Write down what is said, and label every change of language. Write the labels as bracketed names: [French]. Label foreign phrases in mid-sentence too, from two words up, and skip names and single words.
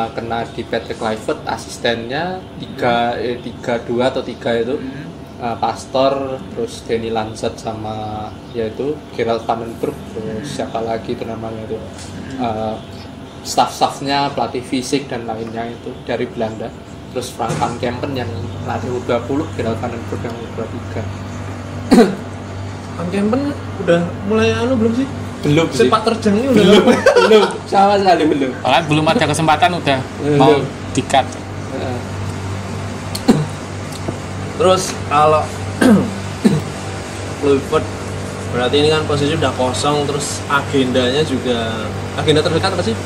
[Indonesian] kena di Patrick Kluivert, asistennya 3-2 atau 3 itu Pastor, terus Danny Lansat sama yaitu Gerald van den Berg, terus siapa lagi itu namanya itu staff-staffnya pelatih fisik dan lainnya itu dari Belanda, terus Frank van Kempen yang pelatih U20, Gerald van den Berg yang U23. Van Kempen udah mulai belum sih? Belum sih. Sepak terjangnya udah belum sama sekali belum. Bahkan belum ada kesempatan udah mau di-cut. Terus kalau Kluivert berarti ini kan posisi udah kosong, terus agendanya juga agenda terdekat apa sih?